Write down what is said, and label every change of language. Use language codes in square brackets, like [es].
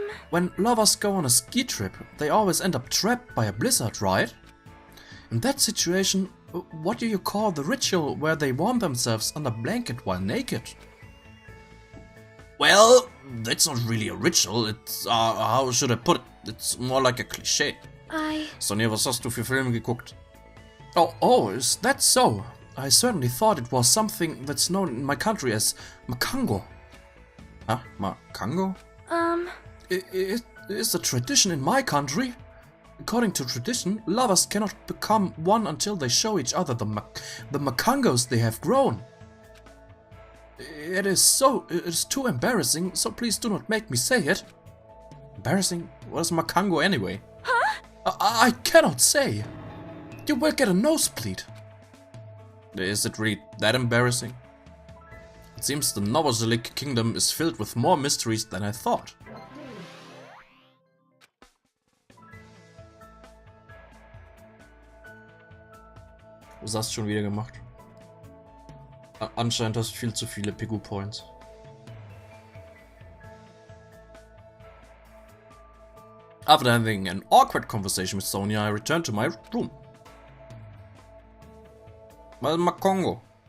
[en] When lovers go on a ski trip, they always end up trapped by a blizzard, right? In that situation, what do you call the ritual where they warm themselves under a blanket while naked? Well, that's not really a ritual, it's, how should I put it? It's more like a cliché. [de] Sonja, was hast du für Filme geguckt? [en] Oh, is that so? I certainly thought it was something that's known in my country as makango. Huh? Makango? It is a tradition in my country. According to tradition, lovers cannot become one until they show each other the makangos they have grown. It is too embarrassing, so please do not make me say it. Embarrassing? What is makango anyway? Huh? I cannot say. You will get a nosebleed. Is it really that embarrassing? It seems the Novoselic kingdom is filled with more mysteries than I thought. [de] Was hast du schon wieder gemacht? Anscheinend hast du viel zu viele Pigu Points. [en] After having an awkward conversation with Sonia, I returned to my room. [de] Was ist Makongo?